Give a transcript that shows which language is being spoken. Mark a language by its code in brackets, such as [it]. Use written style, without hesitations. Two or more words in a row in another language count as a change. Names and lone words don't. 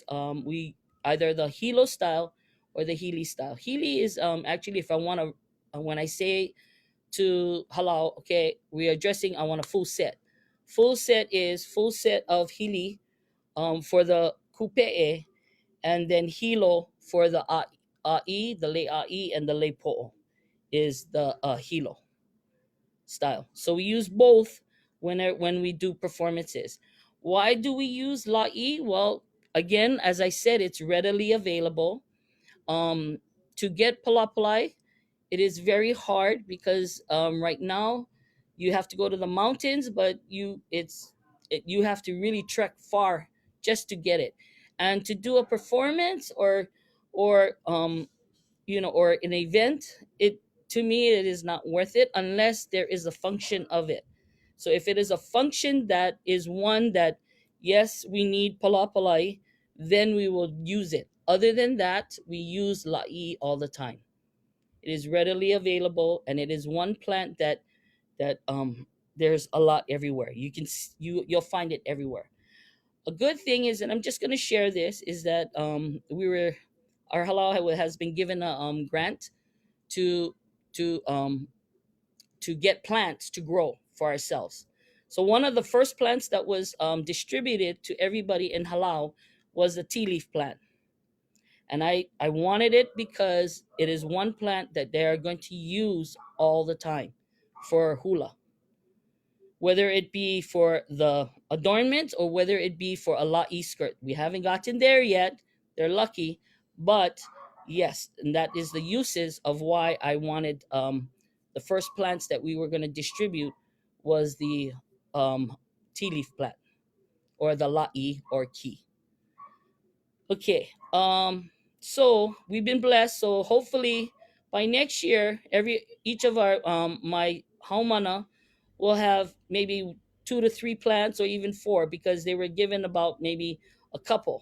[en] We either the Hilo style or the Healy style. Healy is actually, if I want to, when I say to Hālau, okay, we are dressing, I want a full set. Full set is full set of Healy for the kupe'e, and then Hilo for the ʻāʻī, the [haw] lei ʻāʻī, [en] and the [haw] lei po'o [en] is the Hilo style. So we use both when we do performances. Why do we use lāʻī? Well, again, as I said, it's readily available. To get palapalai, it is very hard because right now you have to go to the mountains, but you have to really trek far just to get it. and to do a performance or or an event, it to me it is not worth it unless there is a function of it. So if it is a function that is one that, yes, we need palapalai, then we will use it. Other than that, we use lāʻī all the time. It is readily available, and it is one plant that there's a lot everywhere. You'll find it everywhere. A good thing is, and I'm just going to share this, is that our Hālau has been given a grant to to um, to get plants to grow for ourselves. So one of the first plants that was distributed to everybody in Hālau was the tea leaf plant. And I wanted it because it is one plant that they are going to use all the time for hula, whether it be for the adornment or whether it be for a lāʻī skirt. We haven't gotten there yet. They're lucky. But yes, and that is the uses of why I wanted the first plants that we were going to distribute was the tea leaf plant or the lāʻī or ki. Okay. So we've been blessed. So hopefully by next year, each of our my haumana will have maybe 2 to 3 plants or even 4, because they were given about maybe a couple.